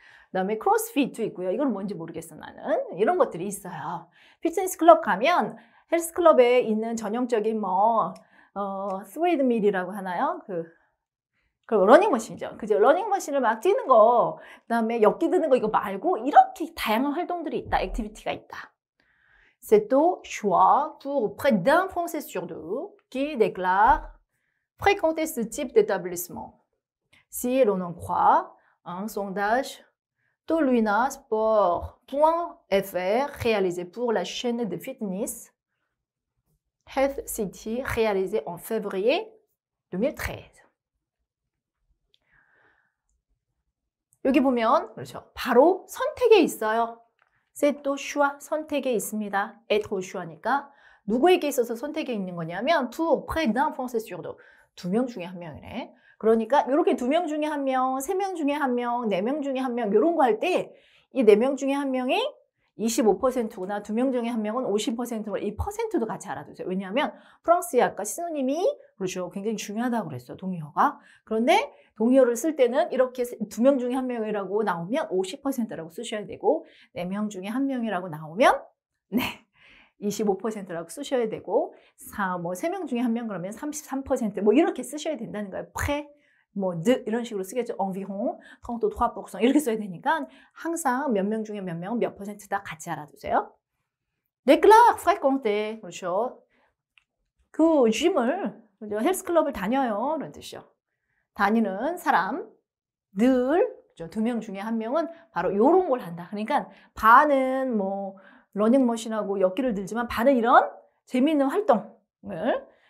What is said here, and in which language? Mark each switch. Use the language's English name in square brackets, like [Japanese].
[Korean] 그다음에 크로스핏도 있고요. 이건 뭔지 모르겠어 나는. 이런 것들이 있어요. 피트니스 클럽 가면 헬스 클럽에 있는 전형적인 뭐 스웨이드밀이라고 하나요? 그 러닝머신이죠. 그죠? 러닝머신을 막 뛰는 거, 그다음에 엮기 드는 거 이거 말고 이렇게 다양한 활동들이 있다. 액티비티가 있다. [French] C'est au choix pour près d'un Français sur deux qui déclare fréquenter ce type d'établissement. Si l'on en croit un sondage Toluina Sport.fr réalisé pour la chaîne de fitness Health City réalisé en février 2013. [Korean] 여기 보면 그렇죠. 바로 선택에 있어요. [French] C'est au choix [Korean] 선택에 있습니다. être au choix니까 누구에게 있어서 선택에 있는 거냐면 [French] pour près d'un Français sur deux. [Korean] 2명 중에 1명이네. 그러니까 이렇게 2명 중에 1명, 3명 중에 1명, 4명 중에 1명 이런 거 할 때 이 4명 중에 1명이 25%구나 2명 중에 1명은 50%고 이 퍼센트도 같이 알아두세요. 왜냐하면 프랑스의 아까 시노님이 그렇죠. 굉장히 중요하다고 그랬어요. 동의어가. 그런데 동의어를 쓸 때는 이렇게 2명 중에 1명이라고 나오면 50%라고 쓰셔야 되고 4명 중에 1명이라고 나오면 네 25%라고 쓰셔야 되고 3명 중에 1명 그러면 33% 뭐 이렇게 쓰셔야 된다는 거예요. près 뭐 de 이런 식으로 쓰겠죠. environ 33% 이렇게 써야 되니까 항상 몇 명 중에 몇 명은 몇 퍼센트다 같이 알아두세요. [French] déclare fréquenter [Korean] 그렇죠. 그 짐을 헬스클럽을 다녀요. 이런 뜻이죠. 다니는 사람 늘 2명 중에 1명은 바로 이런 걸 한다. 그러니까 반은 뭐 러닝머신하고 엮기를 들지만 반은 이런 재미있는 활동을